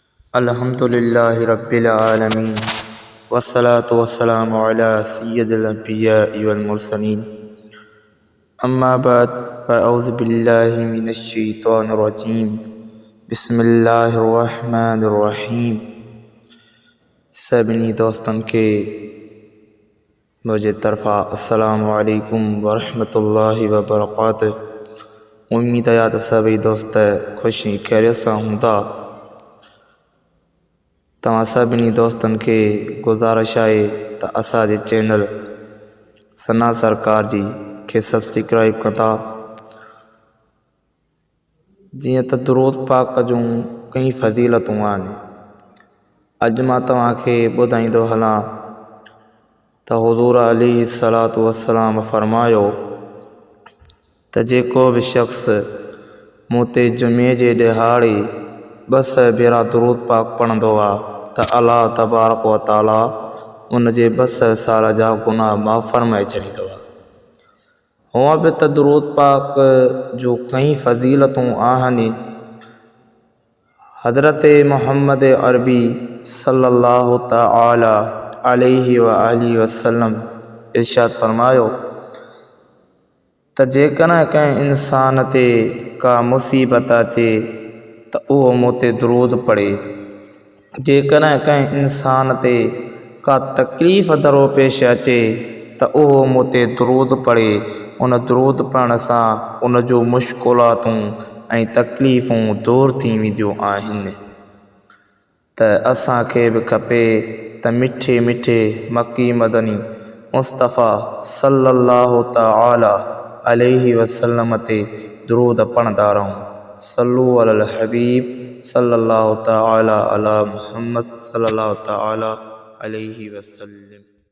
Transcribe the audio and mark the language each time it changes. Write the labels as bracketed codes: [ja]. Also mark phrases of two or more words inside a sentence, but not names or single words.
[ar] الحمد لله رب العالمين والصلاة والسلام على سيد الأنبياء والمرسلين أما بعد فأعوذ بالله من الشيطان الرجيم بسم الله الرحمن الرحيم. [sd] सभिनी दोस्तन के मुझे तरफ़ा [ar] السلام عليكم ورحمة الله وبركاته. [sd] उम्मीद है त सभी दोस्त खुशी खैरियत सां हूंदा। तव्हां सभिनी दोस्तन के गुज़ारिश आहे त असांजे चैनल सना सरकार जी के सब्सक्राइब कंदा। जीअं त दुरूद पाक जूं कई फ़ज़ीलतूं आहिनि। अॼु मां तव्हांखे ॿुधाईंदो हलां त हुज़ूर [ar] عليه الصلاة والسلام [sd] फ़रमायो त जेको बि शख़्स मूं ते जुमे जे ॾिहाड़े 200 भेरा दुरूद पाक पढ़ंदो आहे त [ar] الله تبارك وتعالى [sd] उन जे 200 साल जा गुनाह माफ़ फरमाए छॾींदो आहे। हूअं बि त दुरूद पाक जो कई फ़ज़ीलतूं आहिनि। हज़रत मुहम्मद अरबी [ar] صلى الله تعالى عليه وآله وسلم [sd] इरशाद फरमायो त जेकॾहिं कंहिं इंसान ते का मुसीबत अचे त उहो मूं ते दुरूद पढ़े। जेकॾहिं कंहिं इंसान ते का तकलीफ़ दरोपेश अचे त उहो मूं ते दुरूद पढ़े। उन दुरूद पढ़ण सां उन जूं मुश्किलातूं ऐं तकलीफ़ूं दूर थी वेंदियूं आहिनि। त असांखे बि खपे त मिठे मिठे मक्की मदनी मुस्तफ़ा [ar] صلى الله تعالى عليه وسلم [sd] ते दुरूद पढ़ंदा रहूं। [ar] صلوا على الحبيب صلى الله تعالى على محمد صلى الله تعالى عليه وسلم.